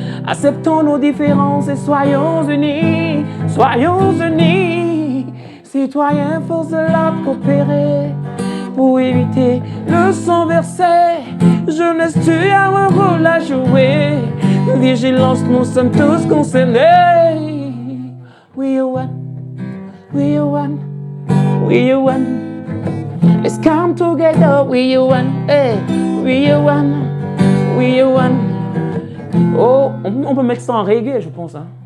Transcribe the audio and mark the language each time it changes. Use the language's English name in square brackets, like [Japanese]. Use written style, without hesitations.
[French] Acceptons nos différences et soyons unis, soyons unis. Citoyens, force de la coopérer. Pour éviter le sang versé, jeunesse, tu as un rôle à jouer. Vigilance, nous sommes tous concernés. [English] We are one, we are one, we are one. Let's come together, we are one, hey. We are one, we are one. [French] Oh, on peut mettre ça en reggae, je pense, hein.